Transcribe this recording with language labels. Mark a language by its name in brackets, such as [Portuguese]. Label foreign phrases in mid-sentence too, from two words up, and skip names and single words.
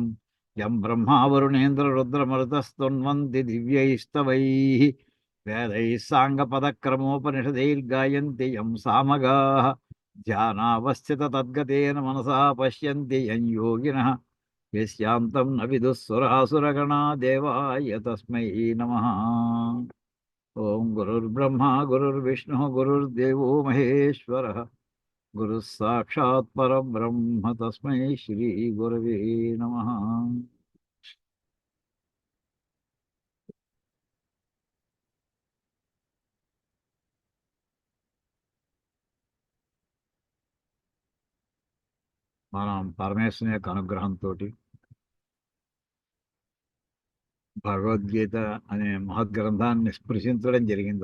[Sanskrit] यं ब्रह्मा वरुणेन्द्ररुद्रमरुतस्तुन्वन्ति दिव्यैस्तवैः वेदैः साङ्गपदक्रमोपनिषदैर्गायन्ति यं सामगाः ध्यानावस्थित तद्गतेन मनसा पश्यन्ति यं योगिनः यस्यान्तं न विदुःसुरासुरगणा देवाय तस्मै नमः. ओं गुरुर्ब्रह्मा गुरुर्विष्णुः गुरुर्देवो महेश्वरः गुरुः साक्षात् परब्रह्म तस्मै श्रीगुरवे नमः. [Telugu] మనం పరమేశ్వరుని యొక్క అనుగ్రహంతో భగవద్గీత అనే మహద్గ్రంథాన్ని స్పృశించడం జరిగింది.